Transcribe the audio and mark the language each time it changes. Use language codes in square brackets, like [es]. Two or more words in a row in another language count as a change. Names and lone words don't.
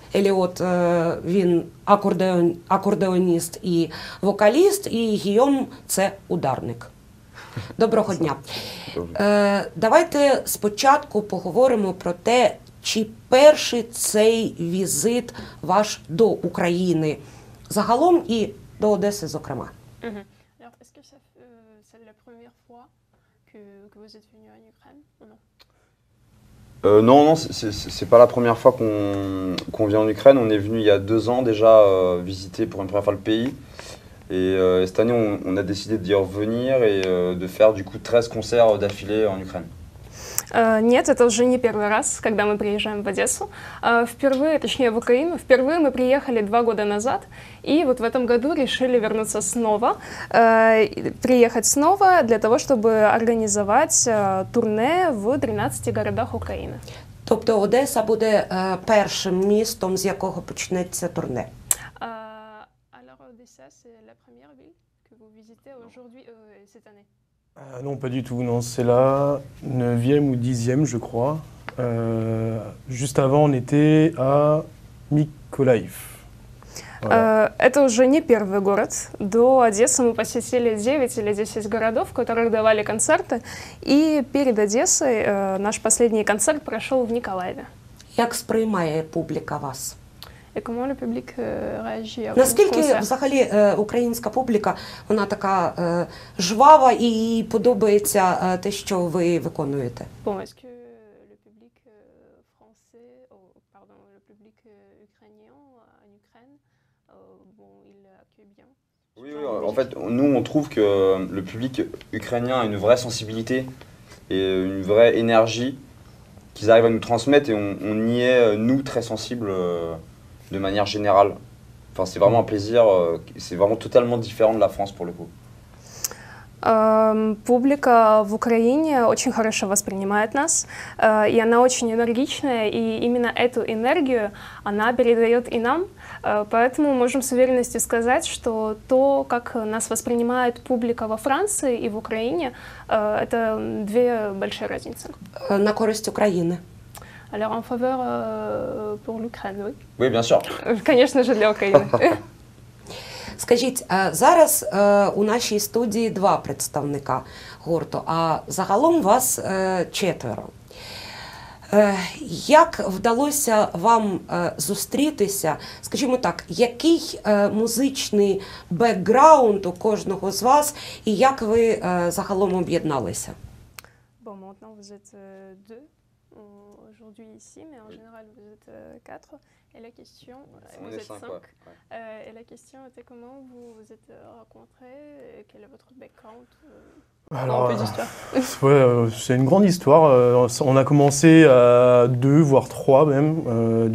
[uk] Еліот, він акордеоніст і вокаліст, і Гійом – це ударник. Доброго дня. Давайте спочатку поговоримо про те, чи перший цей візит ваш до України загалом і до Одеси, зокрема. [fr] Est-ce que c'est la première fois que vous êtes venu en Ukraine ou non? Non, c'est pas la première fois qu'on vient en Ukraine. On est venu il y a 2 ans déjà visiter pour une première fois le pays. Et cette année, on a décidé d'y revenir et de faire du coup 13 concerts d'affilée en Ukraine. [ru] Нет, это уже не первый раз, когда мы приезжаем в Одессу. Впервые, точнее в Украину, впервые мы приехали 2 года назад, и вот в этом году решили вернуться снова, приехать снова для того, чтобы организовать турне в 13 городах Украины. [uk] Тобто Одеса буде першим містом, з якого почнеться турне. [fr] Alors, Odessa, c'est la première ville que vous visitez aujourd'hui, cette année? Non, pas du tout. Non, c'est la 9e ou 10e, je crois. Juste avant, on était à Миколаев. Voilà. [ru] Это уже не первый город. До Одессы мы посетили 9 или 10 городов, в которых давали концерты. И перед Одессой наш последний концерт прошел в Николаеве. [uk] Як сприймає публіка вас? [fr] Et comment le public réagit à vos [uk] Наскільки [fr] concerts? [uk] взагалі українська публіка, вона така жвава і їй подобається те, що ви виконуєте? [fr] Bon, est-ce que le public français, pardon, le public ukrainien en Ukraine, bon, il accueille bien? Oui, en fait, nous, on trouve que le public ukrainien a une vraie sensibilité et une vraie énergie qu'ils arrivent à nous transmettre et on y est, nous, très sensibles de manière générale. Enfin, c'est vraiment un plaisir, c'est vraiment totalement différent de la France pour le coup. [ru] Публика в Украине очень хорошо воспринимает нас, и она очень энергичная, и именно эту энергию она передает и нам, поэтому можем с уверенностью сказать, что то, как нас воспринимает публика во Франции и в Украине, это две большие разницы. [uk] На користь України. [fr] Alors en faveur pour l'Ukraine, oui. Oui, bien sûr. [ru] Конечно же, [uk] для України. Скажіть, зараз у нашій студії 2 представника гурту, а загалом вас 4. Як вдалося вам зустрітися, скажімо так, який музичний бекграунд у кожного з вас і як ви загалом об'єдналися? [fr] Bon, maintenant vous êtes 2 aujourd'hui ici, mais en général vous êtes 4. Et la question, On vous est êtes 5. 5, ouais. Et la question était comment vous vous êtes rencontrés, et quel est votre background? Alors, Un peu d'histoire. Ouais, c'est une grande histoire. On a commencé à 2, voire 3 même.